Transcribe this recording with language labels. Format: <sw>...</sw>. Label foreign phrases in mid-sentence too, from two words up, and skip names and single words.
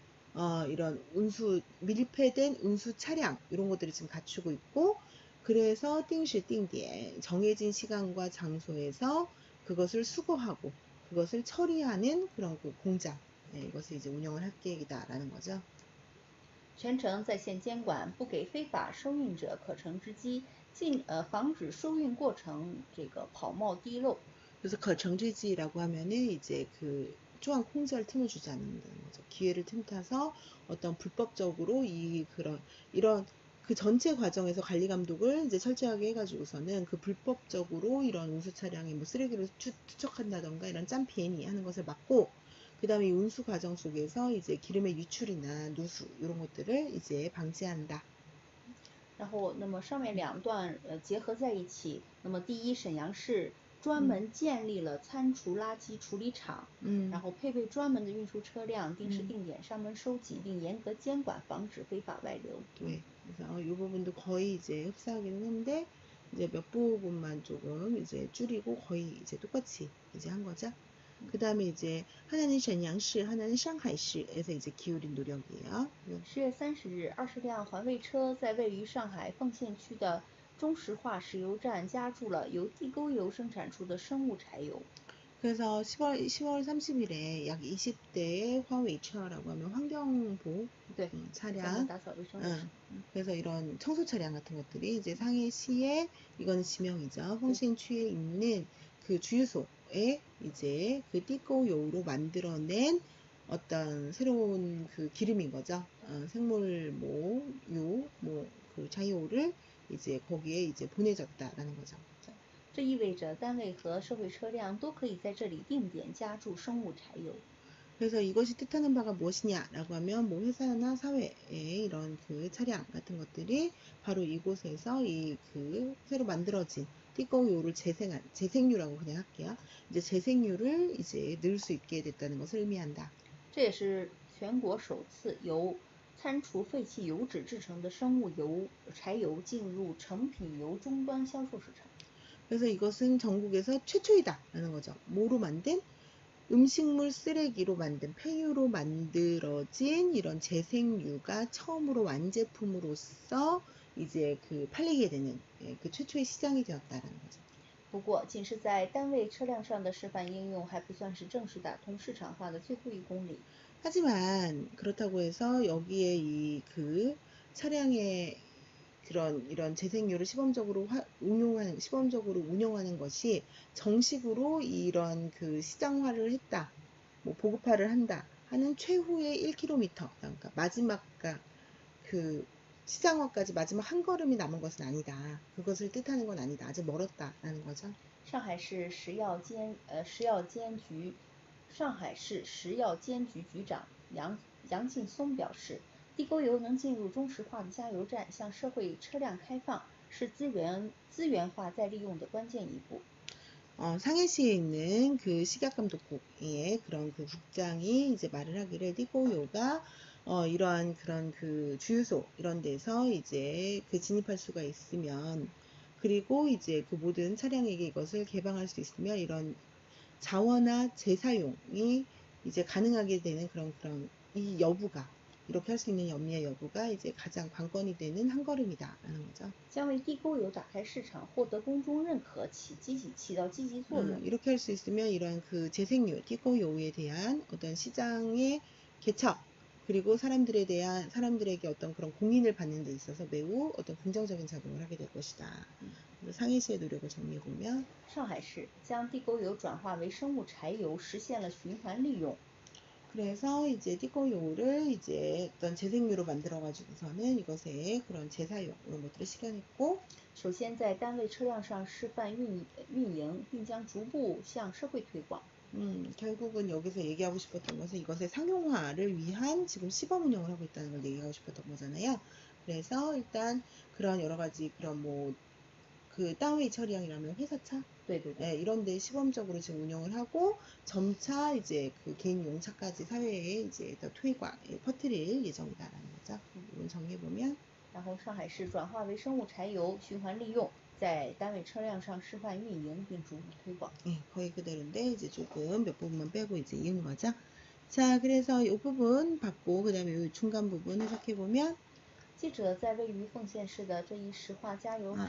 <ko>이런 밀폐된 운수 차량 이런 것들을 지금 갖추고 있고, 그래서 띵시定点 정해진 시간과 장소에서 그것을 수거하고 그것을 처리하는 그런 그 공장 이것을 이제 운영을 할 계획이다라는 거죠.</ko> <zh>全程在线监管，不给非法收运者可乘之机，防止收运过程跑冒滴漏。</zh> <ko>그래서 거청지지라고 하면은 이제 그 조한空절 틈을 주지 않는다는 거죠. 기회를 틈타서 어떤 불법적으로 이런 그 전체 과정에서 관리 감독을 이제 철저하게 해가지고서는 그 불법적으로 이런 운수 차량이 뭐 쓰레기를 투척한다던가 이런 짬피애니 하는 것을 막고, 그 다음에 운수 과정 속에서 이제 기름의 유출이나 누수 이런 것들을 이제 방지한다.</ko> <zh>然后，那么上面两段结合在一起，那么第一，沈阳市专门建立了餐厨垃圾处理厂，然后配备专门的运输车辆，定时定点上门收集，并严格监管，防止非法外流。</zh> <ko>네, 그래서 이 부분도 거의 이제 흡사하긴 한데 이제 몇 부분만 조금 이제 줄이고 거의 이제 똑같이 이제 한 거죠. 그 다음에 이제 하나는 션양시, 하나는 상하이시에서 이제 기울인 노력이에요.</ko> <zh>10 月30日，20辆环卫车在位于上海奉县区的中石化石油站加注了由地沟油生产出的生物柴油。</zh> <ko>그래서 10월 30일에 약 20대의 화웨이처라고 하면 환경보 차량, 그래서 이런 청소 차량 같은 것들이 이제 상해시에 이거는 지명이죠. 홍신区에 있는 그 주유소에 이제 그 띠꼬요로 만들어낸 어떤 새로운 그 기름인 거죠. 생물모, 그 자유를 이제 거기에 이제 보내졌다라는 거죠.</ko> <zh>这意味着单位和社会车辆都可以在这里定点加注生物柴油。</zh> <ko>그래서 이것이 뜻하는 바가 무엇이냐라고 하면 뭐 회사나 사회의 이런 그 차량 같은 것들이 바로 이곳에서 이 그 새로 만들어진 띠꺼우유를 재생유라고 그냥 할게요. 이제 재생유를 이제 넣을 수 있게 됐다는 것을 의미한다.</ko> <zh>这也是全国首次由餐厨废弃油脂制成的生物柴油进入成品油终端销售市场。</zh> <ko>그래서 이것은 전국에서 최초이다라는 거죠. 뭐로 만든 음식물 쓰레기로 만든 폐유로 만들어진 이런 재생유가 처음으로 완제품으로서 이제 그 팔리게 되는 그 최초의 시장이 되었다라는 거죠.</ko> <zh>不过，仅是在单位车辆上的示范应用还不算是正式打通市场化的最后1公里。</zh> <ko>하지만 그렇다고 해서 여기에 이 그 차량의 그런 이런 재생유를 시범적으로 운영하는 것이 정식으로 이런 그 시장화를 했다, 뭐 보급화를 한다 하는 최후의 1km, 그러니까 마지막 그 시장화까지 마지막 한 걸음이 남은 것은 아니다. 그것을 뜻하는 건 아니다. 아직 멀었다라는 거죠.</ko> <zh>上海市食药监局局长杨劲松表示，地沟油能进入中石化的加油站，向社会车辆开放，是资源化再利用的关键一步。</zh> <ko>상해시에 있는 그 식약감독국의 그런 그 국장이 이제 말을 하기를 띠고요가 이러한 그런 그 주유소 이런 데서 이제 그 진입할 수가 있으면, 그리고 이제 그 모든 차량에게 이것을 개방할 수 있으면 이런 자원화 재사용이 이제 가능하게 되는 그런 이 여부가, 이렇게 할 수 있는 염려의 여부가 이제 가장 관건이 되는 한 걸음이다라는 거죠.</ko> <zh>将为地沟油打开市场，获得公众认可，起到积极作用。</zh> <ko>이렇게 할 수 있으면 이런 그 재생유, 띠고요에 대한 어떤 시장의 개척, 그리고 사람들에게 어떤 그런 공인을 받는 데 있어서 매우 어떤 긍정적인 작용을 하게 될 것이다. 상해시의 노력을 정리해 보면</ko> <zh>上海市将地沟油转化为生物柴油，实现了循环利用。</zh> <ko>그래서 이제 띠고요를 이제 어떤 재생유로 만들어 가지고서는 이것의 그런 재사용 이런 것들을 실현했고,</ko> <zh>首先在单位车辆上示范运营，并将逐步向社会推广。</zh> <ko>결국은 여기서 얘기하고 싶었던 것은 이것의 상용화를 위한 지금 시범 운영을 하고 있다는 걸 얘기하고 싶었던 거잖아요. 그래서 일단 그런 여러 가지 그런 뭐 그 다웨이 처리량이라면 회사차, 네, 이런 데 시범적으로 지금 운영을 하고 점차 이제 그 개인 용차까지 사회에 이제 더 퍼뜨릴 예정이다라는 거죠. 이건 정리해 보면.</ko> <zh>然后上海市转化为生物柴油，循环利用，在单位车辆上示范运营，并逐步推广。</zh> <ko>거의 그대로인데 이제 조금 몇 부분만 빼고 이제 이은 거죠. 자, 그래서 이 부분 받고 그 다음에 이 중간 부분 해석해 보면.</ko> <zh>记者在位于奉县市的这一石化加油站</zh>